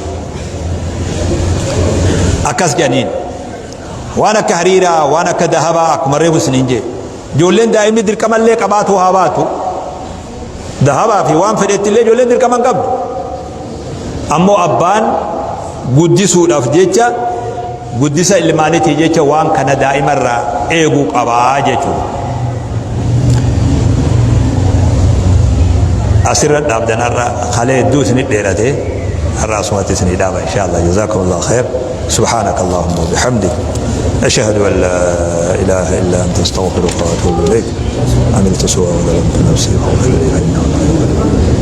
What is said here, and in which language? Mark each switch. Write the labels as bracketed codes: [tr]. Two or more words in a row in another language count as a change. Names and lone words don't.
[om] akkas jedhaniin waan akka hariiraa waan akka dahabaa akkuma reefu isiniin jee ijoolleen daa'imni dirqamallee qabaatu haa baatu dahabaa fi waan fedhettillee ijoolleen dirqama hin qabdu ammoo abbaan guddisuudhaaf jecha guddisa ilmaanitii jecha waan kana daa'imarraa eeguu qabaa jechuudha asirra dhaabdanarra halee hedduu isinit dheerate har'a asumatti isinii dhaaba [ar] إن شاء الله جزاكم الله خير سبحانك اللهم وبحمدك أشهد أن لا إله إلا أنت أستغفرك وأتوب إليك عملت سوء وظلمت نفسي فاغفر لي فإنه لا يغفر